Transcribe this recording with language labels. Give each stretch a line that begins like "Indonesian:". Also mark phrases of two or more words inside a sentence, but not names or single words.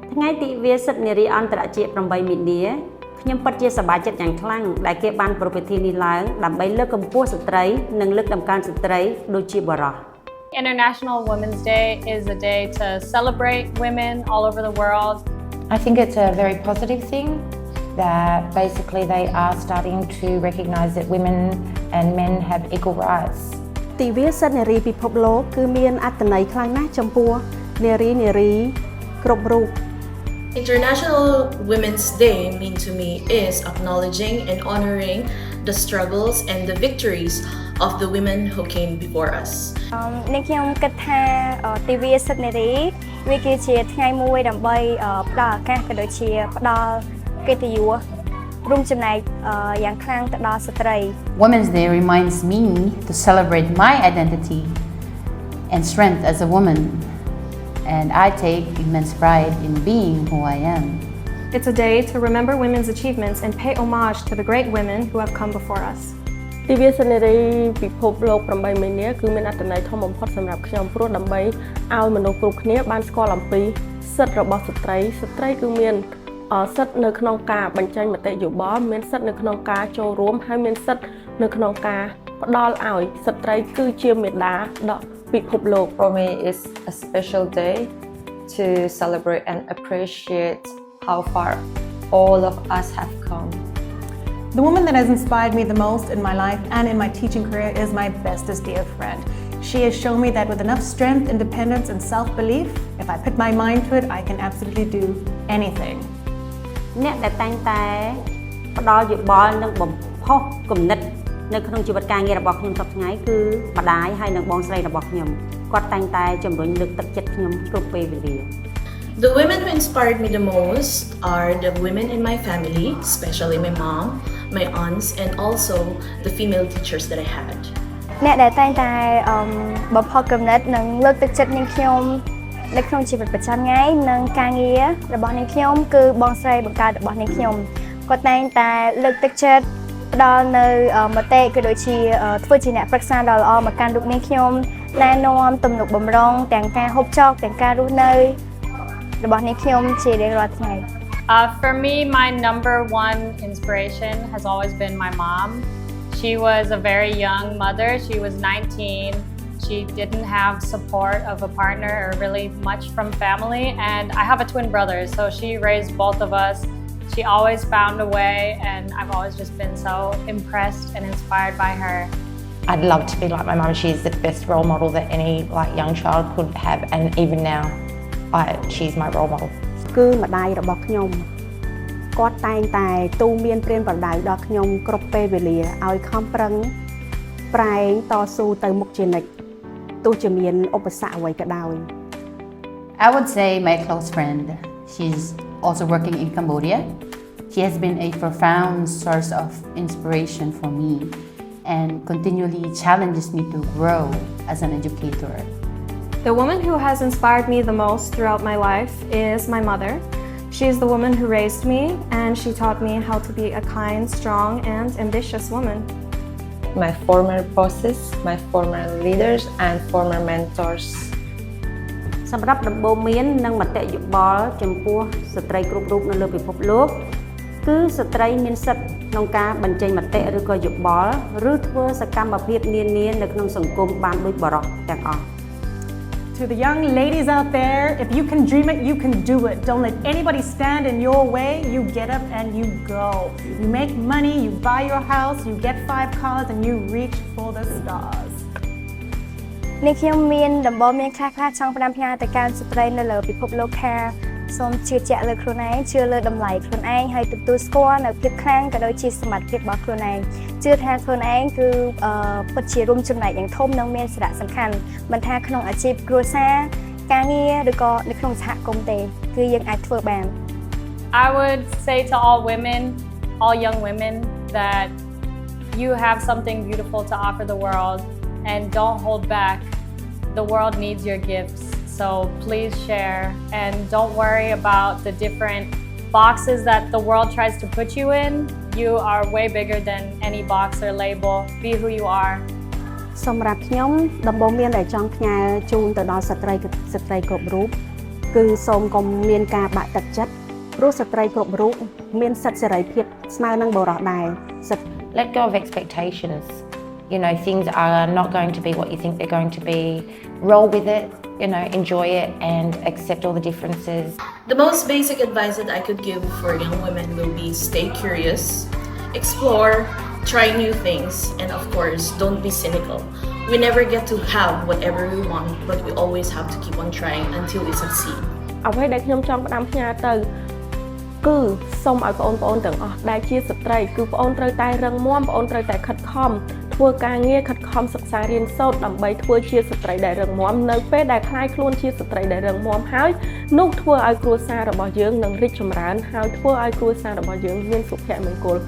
Khmer: ទិវាសិទ្ធិនារីអន្តរជាតិ8មីនាខ្ញុំពិតជាសប្បាយចិត្តយ៉ាងខ្លាំងដែលគេបានប្រពៃពិធីនេះឡើងដើម្បីលើកកម្ពស់ស្ត្រីនិងលើកតម្កើងស្ត្រីដូចជាបុរស
English: International Women's Day is a day to celebrate women all over the world. I think it's a very positive thing that basically they are starting to recognize that women and men have equal rights.
Khmer: ទិវាសិទ្ធិនារីពិភពលោកគឺមានអត្ថន័យខ្លាំងណាស់ចំពោះនារីគ្រប់រូប
English: International Women's Day mean to me is acknowledging and honoring the struggles and the victories of the women who came before us.
Khmer: នេះខ្ញុំគិតថាទិវាសិទ្ធិនារីវាគឺជាថ្ងៃមួយដើម្បីផ្ដល់ឱកាសក៏ដូចជាផ្ដល់កិត្តិយសរួមចំណែកយ៉ាងខ្លាំងទៅដល់ស្ត្រី
English: Women's Day reminds me to celebrate my identity and strength as a woman, and I take immense pride in being who I am. It's a day to remember women's achievements and pay homage to the great women who have come before us.
Khmer: ទិវាសិទ្ធិនារីពិភពលោក8មីនាគឺមានអត្ថន័យធំបំផុតសម្រាប់ខ្ញុំព្រោះដើម្បីឲ្យមនុស្សគ្រប់គ្នាបានស្គាល់អំពីសិទ្ធិរបស់ស្ត្រីគឺមានសិទ្ធិនៅក្នុងការបញ្ចេញមតិយោបល់មានសិទ្ធិនៅក្នុងការចូលរួមហើយមានសិទ្ធិនៅក្នុងការផ្ដល់ឲ្យស្ត្រីគឺជាមេដាដល់ពិភពលោក
English: For me it's a special day to celebrate and appreciate how far all of us have come. The woman that has inspired me the most in my life and in my teaching career is my bestest dear friend. She has shown me that with enough strength, independence and self-belief, if I put my mind to it, I can absolutely do anything.
Khmer: អ្នកដែលតែងតែផ្ដល់យោបល់និងបំផុសគំនិតនៅក្នុងជីវិតការងាររបស់ខ្ញុំសប្តាហ៍ថ្ងៃគឺម្ដាយហើយនិងបងស្រីរបស់ខ្ញុំគាត់តែងតែជំរុញលើកទឹកចិត្តខ្ញុំគ្រប់ពេលវេលា
English: The women who inspired me the most are the women in my family, especially my mom, my aunts, and also the female teachers that I had.
Khmer: អ្នកដែលតែងតែបំផុសគំនិតនិងលើកទឹកចិត្តនាងខ្ញុំនៅក្នុងជីវិតប្រចាំថ្ងៃនិងការងាររបស់នាងខ្ញុំគឺបងស្រីបង្កើតរបស់នាងខ្ញុំគាត់តែងតែលើកទឹកចិត្តផ្ដល់នៅមតិក៏ដូចជាធ្វើជាអ្នកប្រឹក្សាដ៏ល្អមកកាន់លោកនាងខ្ញុំណែនាំទំនុកបម្រុងទាំងការហូបចុកទាំងការរស់នៅរបស់នាងខ្ញុំជារៀងរាល់ថ្ងៃ
English: For me, my number one inspiration has always been my mom. She was a very young mother. She was 19. She didn't have support of a partner or really much from family. And I have a twin brother, so she raised both of us. She always found a way, and I've always just been so impressed and inspired by her. I'd love to be like my mum. She's the best role model that any young child could have, and even now, she's my role model.
Khmer: គឺម្ដាយរបស់ខ្ញុំគាត់តែងតែទូន្មានព្រានប្រដៅដល់ខ្ញុំគ្រប់ពេលវេលាឲ្យខំប្រឹងប្រែងតស៊ូទៅមុខជានិច្ចទោះជាមានឧបសគ្គអ្វីក៏ដោយ
English: I would say my close friend. She's also working in Cambodia. She has been a profound source of inspiration for me and continually challenges me to grow as an educator. The woman who has inspired me the most throughout my life is my mother. She is the woman who raised me, and she taught me how to be a kind, strong, and ambitious woman. My former bosses, my former leaders, and former mentors.
Khmer: សម្រាប់ដំបូន្មាននិងមតិយោបល់ចំពោះស្ត្រីគ្រប់រូបនៅលើពិភពលោកគឺស្ត្រីមានសិទ្ធិក្នុងការបញ្ចេញមតិឬក៏យោបល់ឬធ្វើសកម្មភាពនានានៅក្នុងសង្គមបានដូចបុរសទាំងអស់
English: To the young ladies out there, if you can dream it, you can do it. Don't let anybody stand in your way. You get up and you go. You make money, you buy your house, you get 5 cars, and you reach for the stars.
Khmer: នេះខ្ញុំមានដំបូន្មានខ្លះៗចង់ផ្ដាំផ្ញើទៅកាន់ស្ត្រីនៅលើពិភពលោកថាសូមជឿជាក់លើខ្លួនឯងជឿលើតម្លៃខ្លួនឯងហើយទទួលស្គាល់នៅភាពខ្លាំងក៏ដូចជាសមត្ថភាពរបស់ខ្លួនឯងជឿថាខ្លួនឯងគឺពិតជារួមចំណែកយ៉ាងធំនិងមានសារៈសំខាន់មិនថាក្នុងអាជីពគ្រួសារការងារឬក៏នៅក្នុងសហគមន៍ទេគឺយើងអាចធ្វើបាន
English: I would say to all women, all young women, that you have something beautiful to offer the world and don't hold back. The world needs your gifts. So please share and don't worry about the different boxes that the world tries to put you in. You are way bigger than any box or label. Be who you are.
Khmer: សម្រាប់ខ្ញុំដំបូន្មានដែលចង់ផ្ញើជូនទៅដល់ស្ត្រីគ្រប់រូប គឺសូមកុំមានការបាក់ទឹកចិត្តព្រោះស្ត្រីគ្រប់រូបមានសិទ្ធិសេរីភាពស្មើនឹងបុរសដែរ
English: Let go of expectations. You know, things are not going to be what you think they're going to be. Roll with it, you know, enjoy it and accept all the differences. The most basic advice that I could give for young women will be stay curious, explore, try new things, and of course, don't be cynical. We never get to have whatever we want, but we always have to keep on trying until we succeed.
Khmer: អ្វីដែលខ្ញុំចង់ផ្ដាំផ្ញើទៅគឺសូមឲ្យបងប្អូនទាំងអស់ដែលជាស្ត្រីគឺបងប្អូនត្រូវតែរឹងមាំបងប្អូនត្រូវតែខិតខំធ្វើការងារខិតខំសិក្សារៀនសូត្រដើម្បីធ្វើជាស្ត្រីដែលរឹងមាំនៅពេលដែលខ្លាយខ្លួនជាស្ត្រីដែលរឹងមាំហើយនោះធ្វើឲ្យគ្រួសាររបស់យើងនឹងរីកចម្រើនហើយធ្វើឲ្យគ្រួសាររបស់យើងមានសុភមង្គល